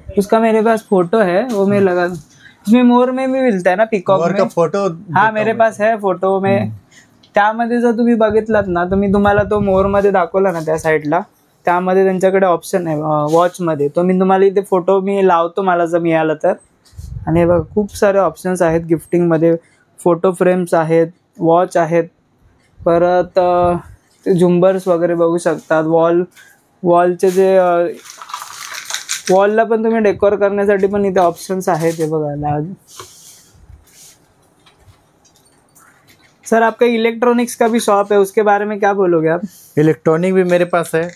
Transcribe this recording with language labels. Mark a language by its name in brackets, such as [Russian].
[Hindi] उसका मेरे पास फोटो है, वो मैं लगा. उसमें मोर में भी मिलता है ना, पिकॉक में. का फोटो? हाँ, मेरे पास है फोटो में. [Marathi] त्यामध्ये जर तुम्ही बघितलात ना, तर मी तुम्हाला तो मोर मध्ये दाखवला ना त्या साईडला, त्यामध्ये त्यांच्याकडे ऑप्शन आहे वॉच मध्ये. तो मी तुम्हाला इथे फोटो मी लावतो, मला जर मिळालं तर. आणि बघा, खूप सारे ऑप्शन्स आहेत गिफ्टिंग मध्ये. फोटो फ्रेम्स आहेत, वॉच आहेत, परत झुंबर्स वगैरे बघू शकतात. वॉलचे जे वॉलला पण तुम्ही डेकोर करण्यासाठी पण इथे ऑप्शन्स आहेत. हे बघा. [Hindi] सर, आपका इलेक्ट्रॉनिक्स का भी शॉप है, उसके बारे में क्या बोलोगे आप? इलेक्ट्रॉनिक भी मेरे पास है.